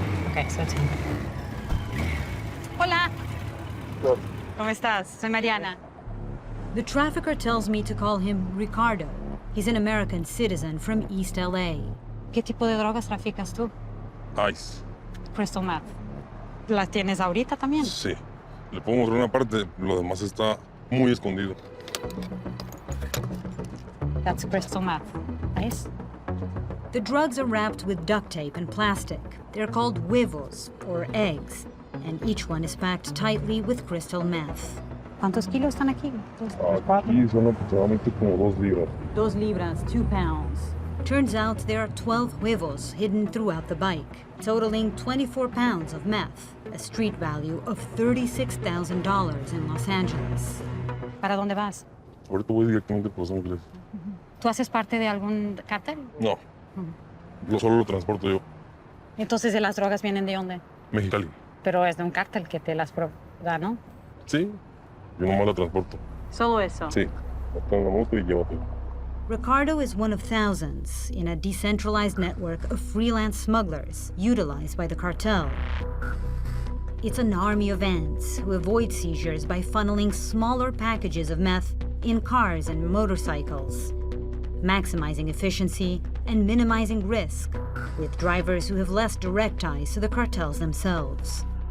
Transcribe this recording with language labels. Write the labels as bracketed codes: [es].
[en] Okay, so it's him. Hola. Good. [es] ¿Cómo estás? Soy Mariana. [en] The trafficker tells me to call him Ricardo. He's an American citizen from East LA. [es] ¿Qué tipo de drogas traficas tú? [en] Ice. Crystal meth. [es] ¿La tienes ahorita también? Sí. Le puedo mostrar una parte, lo demás está muy escondido. [en] That's crystal meth. Nice. The drugs are wrapped with duct tape and plastic. They're called huevos, or eggs, and each one is packed tightly with crystal meth. [es] ¿Cuántos kilos están aquí? Aquí son aproximadamente como 2 libras. 2 libras, [en] 2 pounds. Turns out there are 12 huevos hidden throughout the bike, totaling 24 pounds of meth, a street value of $36,000 in Los Angeles. [es] ¿Para dónde vas? Ahorita voy directamente por Los Ángeles. ¿Tú haces parte de algún cártel? No, yo solo lo transporto yo. Entonces, ¿de las drogas vienen de dónde? Mexicali. Pero es de un cártel que te las da, ¿no? Sí, yo nomás la transporto. ¿Solo eso? Sí, acá en la moto y llévate. [en] Ricardo is one of thousands in a decentralized network of freelance smugglers utilized by the cartel. It's an army of ants who avoid seizures by funneling smaller packages of meth in cars and motorcycles, maximizing efficiency and minimizing risk, with drivers who have less direct ties to the cartels themselves.